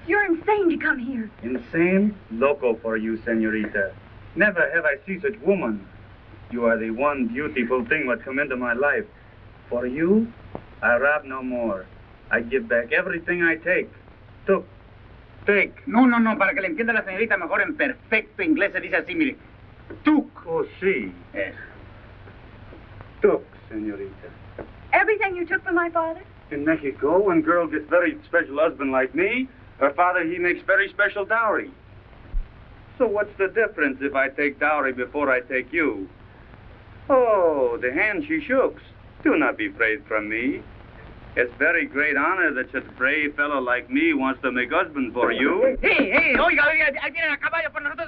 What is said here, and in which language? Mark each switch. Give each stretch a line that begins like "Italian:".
English: You're insane to come here. Insane? Loco for you, senorita. Never have I seen such woman. You are the one beautiful thing that come into my life. For you, I rob no more. I give back everything I take. Took. Take.
Spanish: No, para que le entienda la señorita mejor en perfecto inglés se dice así, mire.
English: Took.
Spanish: Oh, sí.
English: Yes. Took, senorita. Everything you took from my father? In Mexico, when girl gets very special husband like me, her father, he makes very special dowry. So what's the difference if I take dowry before I take you? Oh, the hand she shooks. Do not be afraid from me. It's very great honor that such a brave fellow like me wants to make husband for you.
Spanish: Hey, oiga, ahí vienen a caballo por nosotros.